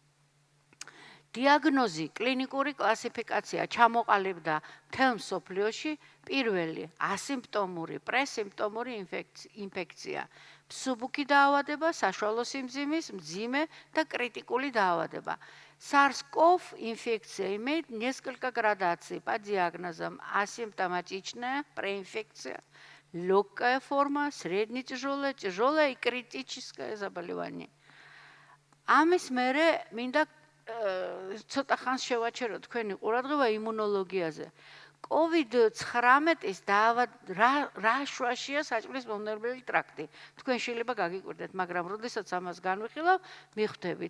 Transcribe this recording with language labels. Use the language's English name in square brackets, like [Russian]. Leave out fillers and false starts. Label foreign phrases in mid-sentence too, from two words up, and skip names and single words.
[Georgian] დიაგნოზი, კლინიკური კლასიფიკაცია ჩამოყალიბდა მთელ მსოფლიოში. პირველი ასიმპტომური, პრესიმპტომური ინფექცია, მსუბუქი დაავადება, საშუალო სიმძიმის, მძიმე და критикული დაავადება. [Russian] SARS-CoV инфекция имеет несколько градаций по диагнозам: асимптоматичная, преинфекция, легкая форма, средне-тяжелая, тяжелая и критическое заболевание. [Georgian] ამის მერე მინდა ცოტა ხანს შევაჩერო თქვენი ყურადღება იმუნოლოგიაზე. COVID-19-ის რა შვაშია საჭმლის მომნელებელი ტრაქტი. თქვენ შეიძლება გაგიკვირდეთ, მაგრამ როდესაც ამას განვიხილავ, მიხვდებით.